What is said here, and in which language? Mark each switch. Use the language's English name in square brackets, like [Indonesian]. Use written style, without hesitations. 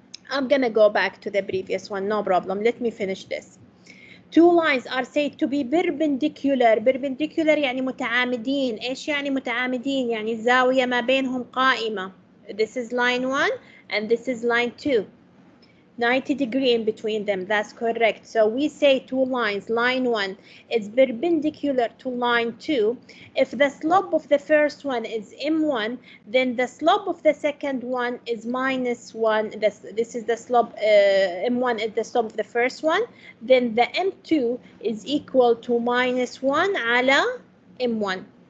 [English] I'm gonna go back to the previous one, no problem. Let me finish this. Two lines are said to be perpendicular. [Arabic] Perpendicular يعني متعامدين. إيش يعني متعامدين؟ يعني الزاوية ما بينهم قائمة. [English] This is line 1 and this is line 2. 90 degree in between them. That's correct. So we say two lines. Line 1 is perpendicular to line 2. If the slope of the first one is m1, then the slope of the second one is -1. This is the slope. M1 is the slope of the first one. Then the m2 is equal to -1 [Arabic] على [English] m1.